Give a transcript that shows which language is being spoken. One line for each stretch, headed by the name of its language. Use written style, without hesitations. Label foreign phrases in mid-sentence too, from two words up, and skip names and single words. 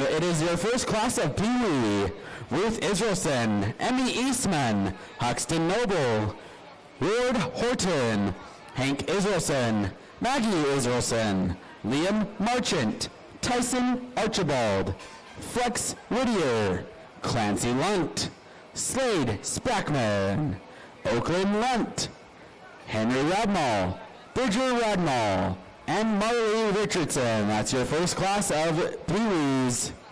English: It is your first class of Pee Wee. Ruth Israelson, Emmy Eastman, Huxton Noble, Ward Horton, Hank Israelson, Maggie Israelson, Liam Marchant, Tyson Archibald, Flex Whittier, Clancy Lunt, Slade Sprackman, Oakland Lunt, Henry Radmall, Bridger Radmall, and Marley Richardson. That's your first class of Pee Wees.